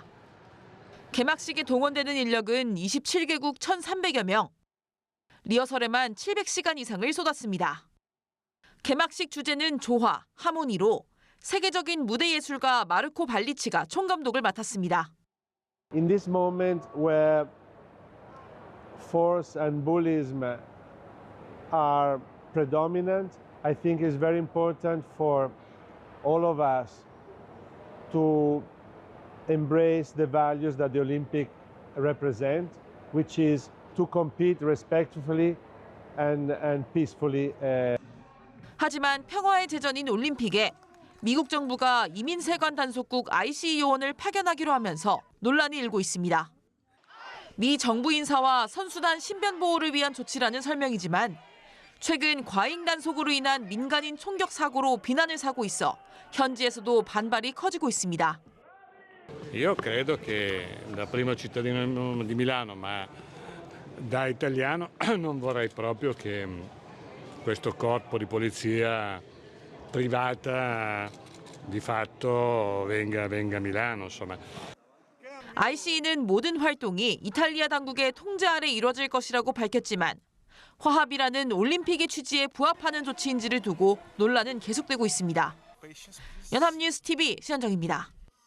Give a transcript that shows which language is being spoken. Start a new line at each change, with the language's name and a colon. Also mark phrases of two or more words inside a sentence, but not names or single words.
Korean: 개막식에 동원되는 인력은 27개국 1,300여 명. 리허설에만 700시간 이상을 쏟았습니다. 개막식 주제는 조화, 하모니로 세계적인 무대 예술가 마르코 발리치가 총감독을 맡았습니다.
English: In this moment where force and bullyism are predominant, I think it's very important for all of us to embrace the values that the Olympic represent, which is to compete respectfully and peacefully.
Korean: 하지만 평화의 제전인 올림픽에 미국 정부가 이민세관 단속국 IC 요원을 파견하기로 하면서 논란이 일고 있습니다. 미 정부 인사와 선수단 신변 보호를 위한 조치라는 설명이지만 최근 과잉 단속으로 인한 민간인 총격 사고로 비난을 사고 있어 현지에서도 반발이 커지고 있습니다.
Italian: Io credo che da primo cittadino di Milano, ma da italiano non vorrei proprio che questo corpo di polizia privata di fatto venga a Milano, insomma.
Korean: ICE는 모든 활동이 이탈리아 당국의 통제 아래 이뤄질 것이라고 밝혔지만 화합이라는 올림픽의 취지에 부합하는 조치인지를 두고 논란은 계속되고 있습니다. 연합뉴스 TV 신현정입니다.